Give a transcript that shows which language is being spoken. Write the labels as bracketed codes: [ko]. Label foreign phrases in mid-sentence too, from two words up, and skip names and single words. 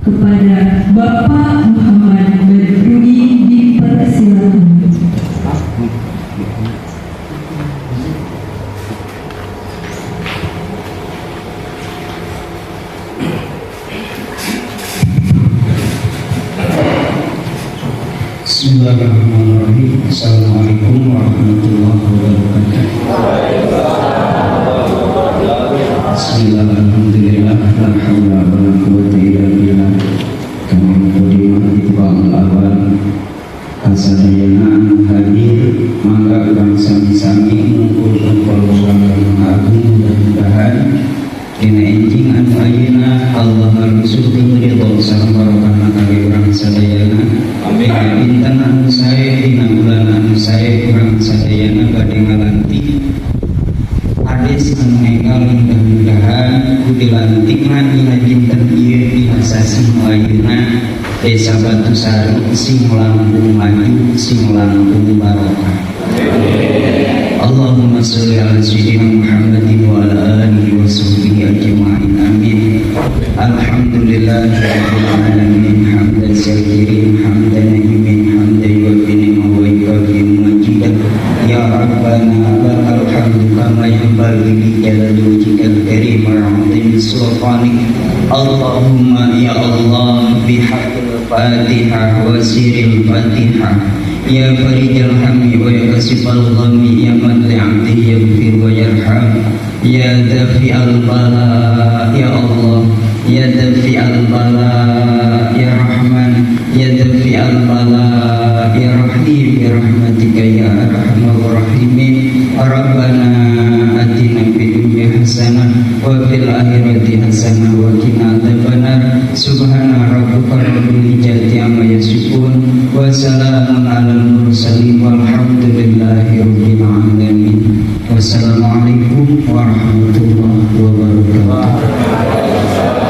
[id] kepada Bapak Muhammad Badrui dipersilakan. [ar] Bismillahirrahmanirrahim. السلام عليكم ورحمة الله وبركاته. بسم الله الرحمن الرحيم. لا حول ولا قوة إلا بالله. Kami qadimah itba'ul awal. [su] Kasadayana hadir mangga urang sami-sami ngumpulkeun palusuan agung dan mudahan dina enjing anu ayeuna Allah ngarusukeun ridho sareng barokahna kangge urang sadayana. Dina dinten anu sae dina bulan anu sae urang sadayana bade ngalantik ades anu enggal mudah-mudahan ku dilantikna dina dinten ieu dina sasi ayeuna Desa Batusari sing langkung maju sing langkung barokah. [ar] اللهم صل على سيدنا محمد وعلى آله وصحبه أجمعين. آمين. الحمد لله رب العالمين حمدا شاكرين حمدا ناعمين حمدا يوافي نعمه ويكافئ مزيده يا ربنا لك الحمد كما ينبغي لجلال وجهك الكريم وعظيم سلطانك. اللهم يا الله بحق الفاتحة وسر الفاتحة يا فارج الهم ويا كاشف الغم يا من لعبده يغفر ويرحم يا دافع البلاء يا الله يا دافع البلاء يا رحمن يا دافع البلاء يا رحيم يا رحمتك يا أرحم الراحمين. ربنا آتنا في الدنيا حسنة وفي الآخرة حسنة وقنا عذاب النار. سبحان ربك رب العزة عما يصفون وسلام على المرسلين والحمد لله رب العالمين. والسلام عليكم ورحمة الله وبركاته.